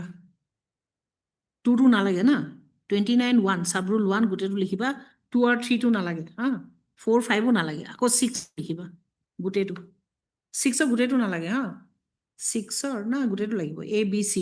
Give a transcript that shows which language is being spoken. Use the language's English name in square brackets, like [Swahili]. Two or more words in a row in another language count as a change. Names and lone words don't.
[Assamese] 2 টো নালাগে না. 29(1) sub-rule 1 gute tu likhiba. 2 or 3 টো নালাগে। 4, 5 ও নালাগে। আকৌ 6 লিখিবা. গোটেই টো। 6 ও গোটেই টো নালাগে। 6 or না গোটেই টো লাগিব. A, B, C.